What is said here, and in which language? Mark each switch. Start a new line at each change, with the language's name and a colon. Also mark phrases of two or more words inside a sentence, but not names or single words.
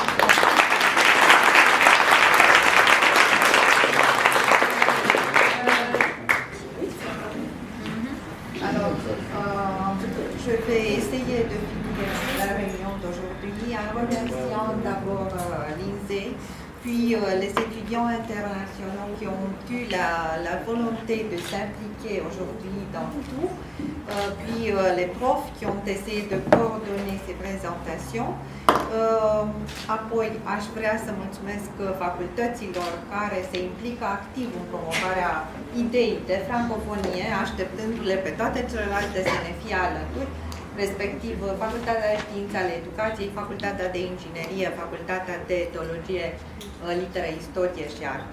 French: Je vais essayer de finir la réunion d'aujourd'hui en remerciant d'abord Lindsay puis les étudiants internationaux qui ont eu la volonté de s'impliquer aujourd'hui dans tout, puis les profs qui ont essayé de coordonner ces présentations.
Romanian: Apoi aș vrea să mulțumesc facultăților care se implică activ în promovarea ideii de francofonie, așteptându-le pe toate celelalte să ne fie alături, respectiv Facultatea de Științe ale Educației, Facultatea de Inginerie, Facultatea de Teologie, Litere, Istorie și Arte.